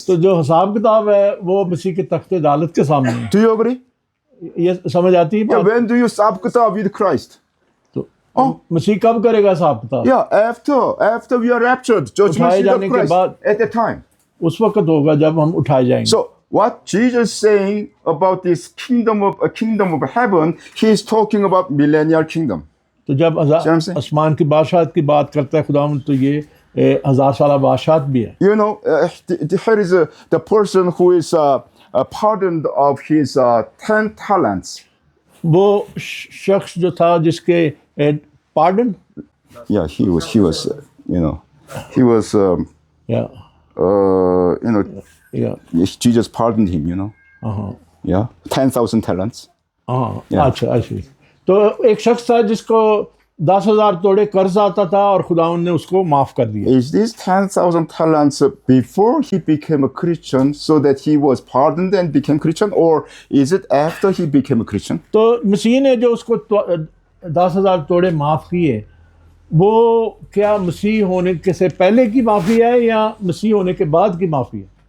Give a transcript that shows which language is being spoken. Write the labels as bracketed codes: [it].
[hi] तो जो हिसाब किताब है वो मसीह के तख्ते अदालत के सामने है. [en] Do you agree? [hi] ये समझ आती है [en] Yeah, [hi] बात? [en] when do you [hi] हिसाब किताब [en] with Christ? [hi] तो मसीह कब करेगा हिसाब किताब? [en] Yeah, after we are raptured, judgment [hi] उठाए [en] seat of [hi] जाने के [en] Christ, [hi] बाद [en] at the time. [hi] उस वक्त होगा जब हम उठाए जाएंगे. [en] So what Jesus is saying about this kingdom of heaven, he is talking about millennial kingdom. [hi] तो जब आसमान की बादशाहत की बात करता है खुदावंद, तो ये 1000 साला बादशाहत भी है. [en] You know, here is the person who is pardoned of his 10 talents. [hi] वो शख्स जो था जिसके pardon? [en] Yeah, he was you know, he was Yeah. you know, Yeah. Jesus pardoned him, you know. Yeah, 10,000 talents. [hi] हाँ, [en] Yeah. [hi] अच्छा. तो एक शख्स था जिसको 10,000 तोड़े कर्ज आता था और खुदावन ने उसको माफ कर दिया। [en] Is this 10,000 talents before he became a Christian so that he was pardoned and became Christian, or is it after he became a Christian? [hi] तो मसीह ने जो उसको 10,000 तोड़े माफ किए, वो क्या मसीह होने के से पहले की माफी है या मसीह होने के बाद की माफी है?